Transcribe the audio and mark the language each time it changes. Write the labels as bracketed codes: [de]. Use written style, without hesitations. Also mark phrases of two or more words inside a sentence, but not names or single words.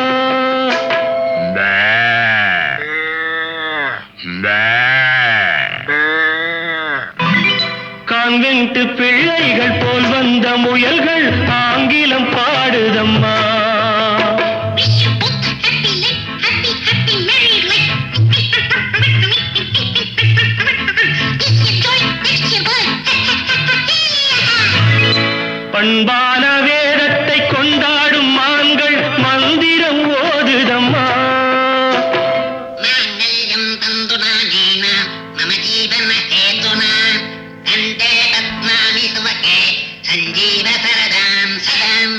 [ta] கான்வென்ட் பிள்ளைகள் போல் வந்த முயல்கள் ஆங்கிலம் பாடுதம்மா [en] Wish you both happy life, happy married life. This your joy, that's your boy. [ta] பண்பான வேதத்தை கொண்டாடும் மான்கள் மந்திரம் ஓதுதம்மா [sa] माङ्गल्यं तन्तुनानेन मम जीवनहेतुना कण्ठे पद्मानि सुभगे सञ्जीव सरदां सदाम्